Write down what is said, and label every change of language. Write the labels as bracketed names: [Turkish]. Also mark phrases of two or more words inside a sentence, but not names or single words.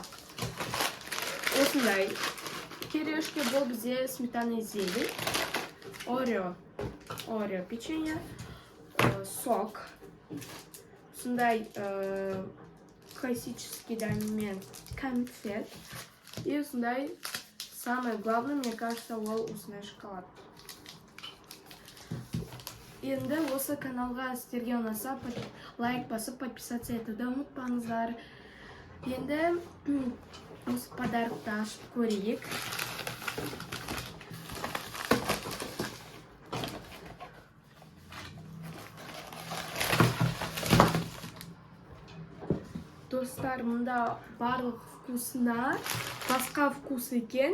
[Kazakh] Осындай кириешки, бұл бізде [Russian] сметана зелень, [Kazakh] орео печенье, сок, осындай классический дәмімен конфет, и осындай [Russian] самое главное, мне кажется, [Kazakh] ол осындай шоколад. Енді осы каналға сіздерге ұнаса, лайк басып, подписаться етуді ұмытпаңыздар. Енді осы подарокты ашып көрейік. Достар, мұнда барлық вкусына басқа вкус екен.